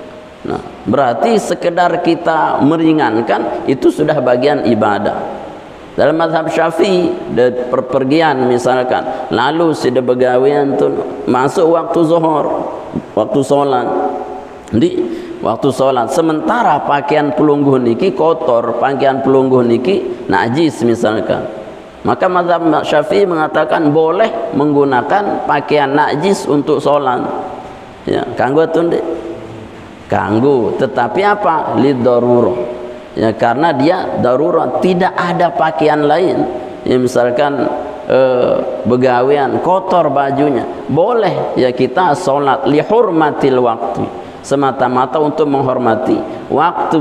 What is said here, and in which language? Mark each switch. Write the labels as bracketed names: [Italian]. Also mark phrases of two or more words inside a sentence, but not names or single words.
[Indonesian] Nah, berarti sekedar kita meringankan itu sudah bagian ibadah. Dalam mazhab Syafi'i, perpergian misalkan, lalu sudah [Sasak] begawian tu [Indonesian] masuk waktu zuhur, waktu sholat. Di waktu sholat, sementara pakaian [Sasak] pelungguh niki [Indonesian] kotor, pakaian [Sasak] pelungguh niki [Indonesian] najis misalkan, maka mazhab Syafi'i mengatakan boleh menggunakan pakaian najis untuk sholat. Ya, [Sasak] kanggo tu ndik? Kanggo, [Indonesian] tetapi apa? Lidarurah. ya, karena dia darurat, tidak ada pakaian lain. Ya, misalkan begawean kotor bajunya, boleh ya kita sholat lihurmatil waktu, semata-mata untuk menghormati waktu.